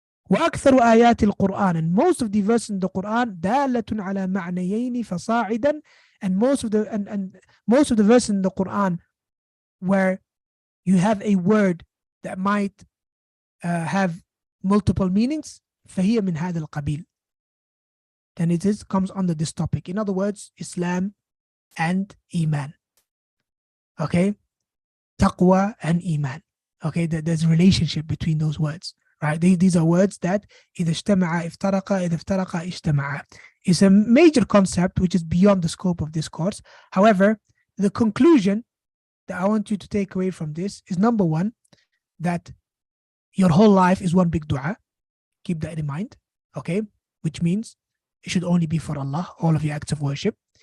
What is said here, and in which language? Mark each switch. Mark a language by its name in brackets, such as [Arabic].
[Arabic] وَأَكْثَرُ آيَاتِ الْقُرْآنِ, [English] and most of the verses in the Quran [Arabic] دَالَةٌ عَلَى مَعْنَيَيْنِ فَصَاعِدًا, [English] and most of the verses in the Quran where you have a word that might have multiple meanings, [Arabic] فَهِيَ مِنْ هَذَا الْقَبِيلِ, [English] then it comes under this topic. In other words, Islam and Iman. Okay? Taqwa and Iman. Okay? There's a relationship between those words. Right? These are words that [Arabic] إِذَا اجْتَمَعَ افترقا إِذَا افترقا اجْتَمَعَ. [English] It's a major concept which is beyond the scope of this course. However, the conclusion that I want you to take away from this is, number one, that your whole life is one big dua. Keep that in mind. Okay? Which means it should only be for Allah, all of your acts of worship.